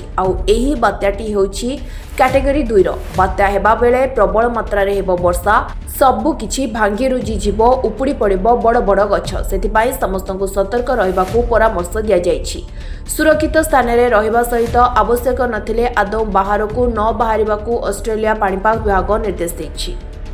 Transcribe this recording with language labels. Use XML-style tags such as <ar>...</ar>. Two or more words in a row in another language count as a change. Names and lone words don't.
<or>ଆଉ ଏହି ବାତ୍ୟାଟି ହେଉଛି କ୍ୟାଟେଗୋରି 2 ର। ବାତ୍ୟା ହେବା ବେଳେ ପ୍ରବଳ ମାତ୍ରା ରେ ହେବ ବର୍ଷା। ସବୁ କିଛି ଭାଙ୍ଗି ରୁଜି ଜୀବ ଉପୁଡ଼ି ପଡ଼ିବ ବଡ଼ ବଡ଼ ଗଛ। ସେଥିପାଇଁ ସମସ୍ତଙ୍କୁ ସତର୍କ ରହିବାକୁ ପରାମର୍ଶ ଦିଆ ଯାଇଛି। ସୁରକ୍ଷିତ ସ୍ଥାନ ରେ ରହିବା ସହିତ ଆବଶ୍ୟକ ନଥିଲେ ଆଦୌ ବାହାରକୁ ନ ବାହାରିବାକୁ ଅଷ୍ଟ୍ରେଲିଆ ପାଣିପାଗ ବିଭାଗ ନିର୍ଦ୍ଦେଶ ଦେଇଛି।</or>